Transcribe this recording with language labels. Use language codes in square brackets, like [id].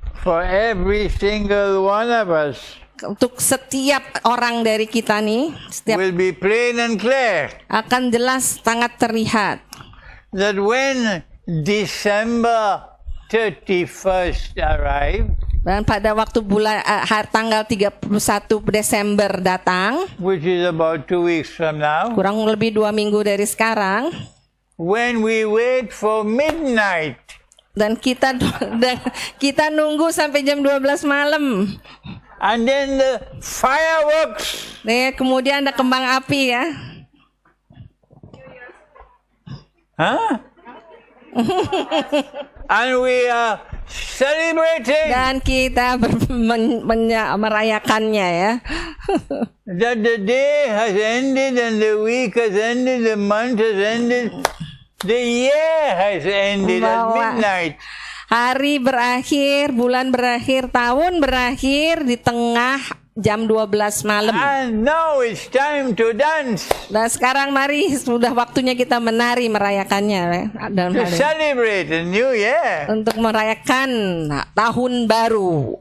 [en] for every single one of us, [id] untuk setiap orang dari kita nih, [en] will be plain and clear. [id] Akan jelas, sangat terlihat. [en] That when December 31st arrived, [id] dan pada waktu tanggal 31 Desember datang, [en] which is about 2 weeks from now, [id] kurang lebih 2 minggu dari sekarang, [en] when we wait for midnight, [id] dan kita nunggu sampai jam 12 malam, [en] and then the fireworks, [id] kemudian ada kembang api ya. huh? [en] And we are celebrating [id] Dan kita merayakannya ya. [en] that the day has ended and the week has ended, the month has ended, the year has ended at [id] Bahwa [en] midnight. [id] hari berakhir, bulan berakhir, tahun berakhir di tengah jam 12 malam. [en] And now it's time to dance, [id] Dan sekarang mari sudah waktunya kita menari merayakannya ya, dalam [en] to [id] hal ini. [en] celebrate a new year. [id] Untuk merayakan tahun baru.